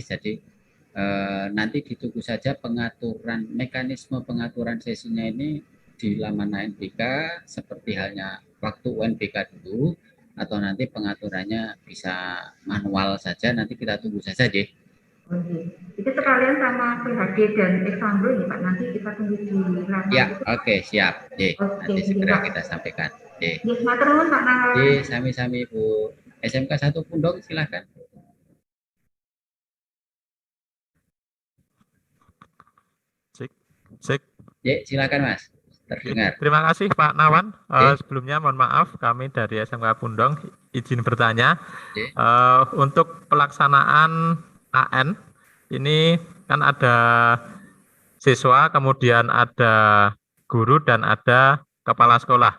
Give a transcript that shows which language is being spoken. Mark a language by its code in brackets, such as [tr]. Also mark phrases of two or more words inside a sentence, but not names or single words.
[id] Jadi nanti ditunggu saja pengaturan mekanisme pengaturan sesinya ini di laman ANBK seperti halnya waktu UNBK dulu, atau nanti pengaturannya bisa manual saja, nanti kita tunggu saja deh. Itu sekalian sama PHD dan Exambro ya Pak, nanti kita tunggu di laman. Ya, oke, siap. Nanti segera kita sampaikan. [jv] Matur nuwun Pak Nawan. [id] Sami-sami Bu. SMK 1 Pundong silahkan. Cek. Silakan Mas. Terdengar. Terima kasih Pak Nawan. Sebelumnya mohon maaf kami dari SMK Pundong izin bertanya. Untuk pelaksanaan AN ini kan ada siswa, kemudian ada guru dan ada kepala sekolah.